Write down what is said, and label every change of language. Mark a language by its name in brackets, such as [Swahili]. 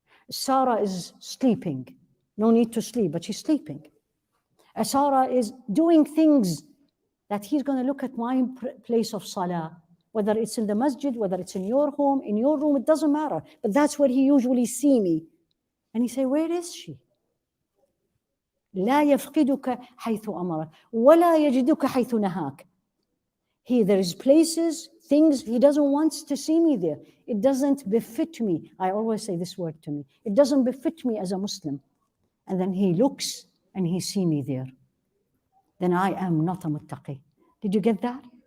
[English] Sarah is sleeping. No need to sleep, but she's sleeping. Sarah is doing things that He's going to look at my place of salah, whether it's in the masjid, whether it's in your home, in your room, it doesn't matter. But that's where He usually see me. And He say, where is she? [Arabic] لا يفقدك حيث أمرك ولا يجدك حيث نهاك. [English] There is places, things He doesn't want to see me there. It doesn't befit me. I always say this word to me. It doesn't befit me as a Muslim. And then He looks and He see me there. Then I am not a muttaqi. Did you get that?